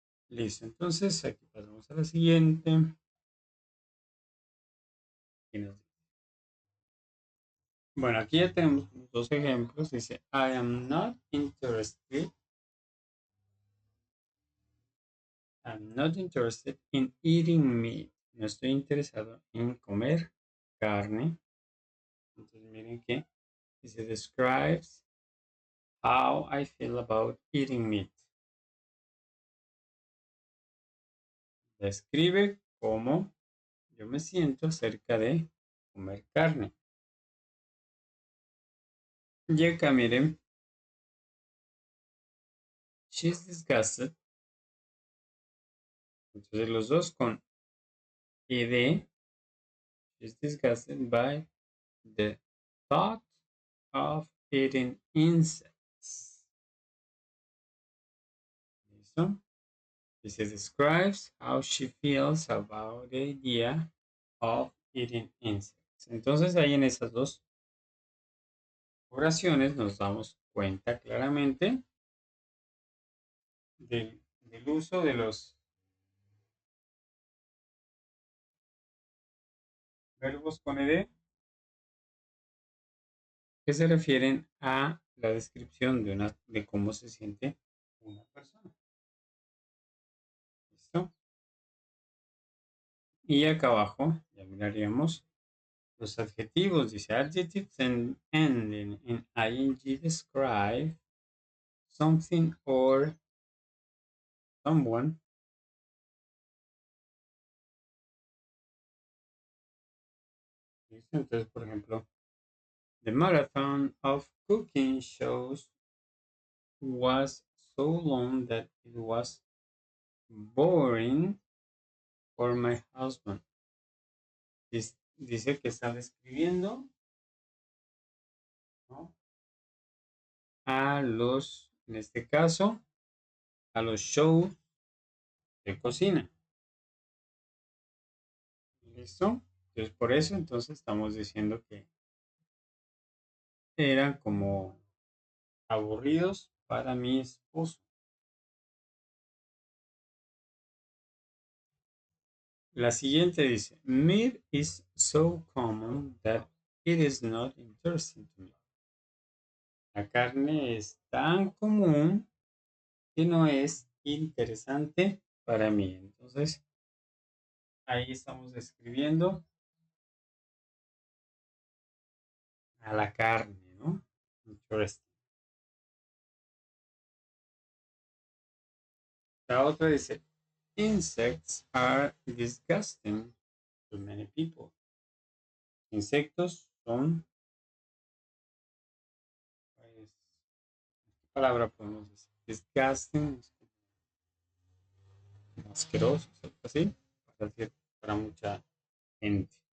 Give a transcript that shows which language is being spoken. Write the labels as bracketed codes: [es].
[es] Listo, entonces aquí pasamos a la siguiente. Bueno, aquí ya tenemos dos ejemplos. [en] Dice, I am not interested. I'm not interested in eating meat. [es] No estoy interesado en comer carne. Entonces miren que dice, [en] describes how I feel about eating meat. [es] Describe cómo yo me siento acerca de comer carne. Y acá miren, [en] she's disgusted. [es] Entonces los dos con ed, [en] she's disgusted by the thought of eating insects. ¿Listo? This describes how she feels about the idea of eating insects. [es] Entonces ahí en esas dos oraciones nos damos cuenta claramente del uso de los verbos con ed que se refieren a la descripción de cómo se siente una persona. ¿Listo? Y acá abajo ya miraríamos los adjetivos. [en] Dice adjectives ending in ing describe something or someone. [es] ¿Listo? Entonces, por ejemplo, [en] the marathon of cooking shows was so long that it was boring for my husband. [es] Dice que está describiendo, ¿no?, a los, en este caso, a los shows de cocina. ¿Listo? Entonces, por eso, entonces, estamos diciendo que eran como aburridos para mi esposo. La siguiente dice, [en] meat is so common that it is not interesting to me. [es] La carne es tan común que no es interesante para mí. Entonces, ahí estamos describiendo a la carne, ¿no? [en] Interesting. [es] La otra dice, [en] insects are disgusting to many people. [es] Insectos son, pues, ¿qué palabra podemos decir? Disgusting, asquerosos, algo así, para mucha gente.